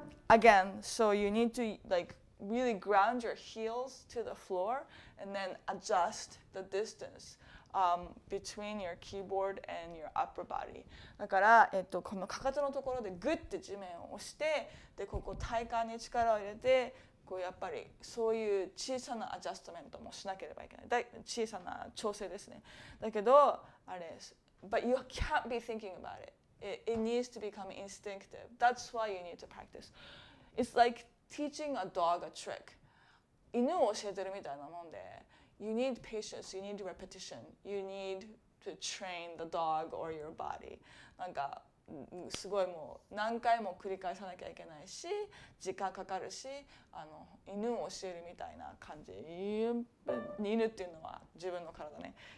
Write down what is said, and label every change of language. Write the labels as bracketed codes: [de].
[en] Again, so you need to like really ground your heels to the floor and then adjust the distance between your keyboard and your upper body. [ja] だから、このかかとのところでグッて地面を押してでここ体幹に力を入れてこうやっぱりそういう小さなアジャストメントもしなければいけない。小さな調整ですね。だけどあれです。 [en] But you can't be thinking about it. It needs to become instinctive. That's why you need to practice. It's like teaching a dog a trick. [ja] 犬を教えてるみたいなもんで [en] You need patience, you need repetition, you need to train the dog or your body. [ja] なんかすごいもう何回も繰り返さなきゃいけないし時間かかるし犬を教えるみたいな感じ。犬っていうのは自分の体ね。